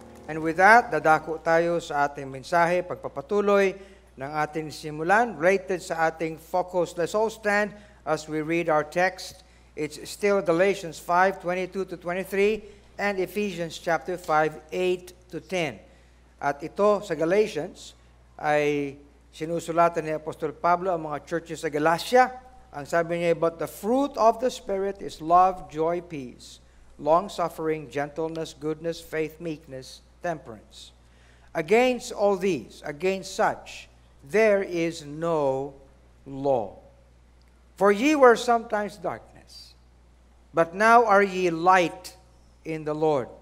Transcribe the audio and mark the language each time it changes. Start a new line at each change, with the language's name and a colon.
Filipino: And with that, dadako tayo sa ating mensahe, pagpapatuloy ng ating simulan, related sa ating focus.
English: Let's all stand as we read our text. It's still Galatians 5:22 to 23 and Ephesians chapter 5, 8 to 10.
Filipino: At ito sa Galatians ay sinusulatan ni Apostol Pablo ang mga churches sa Galacia. Ang sabi niya,
English: but the fruit of the Spirit is love, joy, peace, long-suffering, gentleness, goodness, faith, meekness, temperance. Against all these, against such, there is no law. For ye were sometimes darkness, but now are ye light in the Lord.